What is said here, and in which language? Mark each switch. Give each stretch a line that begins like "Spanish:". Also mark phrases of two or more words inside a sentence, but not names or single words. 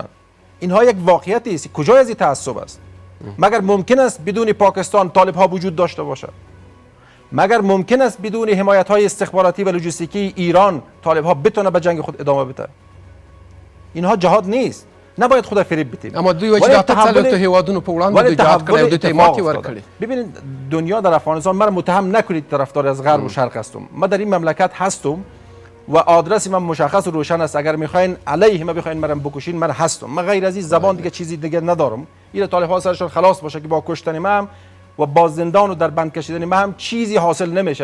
Persian: اینها یک واقعیتی است. کجای از این تعصب است؟ مگر ممکن است بدون پاکستان طالب ها وجود داشته باشد؟ مگر ممکن است بدون حمایت های استخباراتی و لوجستیکی ایران طالب ها بتونه به جنگ خود ادامه بده؟ اینها جهاد نیست. نباید خود فریب بدیم.
Pashto: اما دوی وجه د اتلسو هیوادونو په وړاندې دوی جهاد کړی او دوی ته ماتې ورکړې.
Persian: ببینید دنیا در افغانستان، من متهم نکنید طرفدار از غرب و شرق هستم. ما در این مملکت هستم و آدرس من مشخص و روشن است. اگر میخواین علیه ما بخواین مرا بکشین، من هستم. من غیر از این زبان دیگه چیزی دیگه ندارم. این طالب ها سرشون خلاص باشه که با کشتن من و با زندان و در بند کشیدن من هم چیزی حاصل نمیشه.